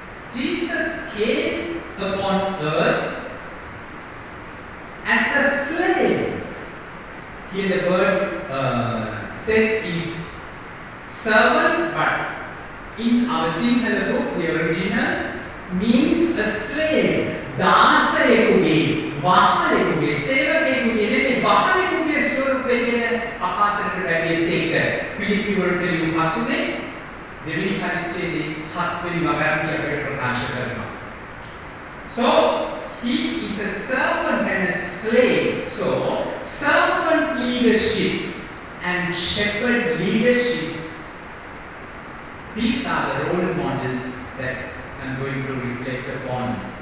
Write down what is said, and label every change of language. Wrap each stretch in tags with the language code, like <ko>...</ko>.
<en>Jesus came upon earth as a slave. Here the word said is servant, but in our Sinhala book, the original means a slave.</en> <si>දාසයෙකුගේ වහලෙකුගේ සේවකයෙකුගේ නෙමෙයි වහලෙකුගේ ස්වරූපයෙන් අපාතරට වැඩිසේක පිළිපි වලට ලියු හසුනේ දෙවෙනි පරිච්ඡේදයේ 7 වෙනි වගන්තිය අපිට ප්‍රකාශ කරනවා.</si> <en>So he is a servant and a slave. So servant leadership and shepherd leadership, these are the role models that I'm going to reflect upon.</en>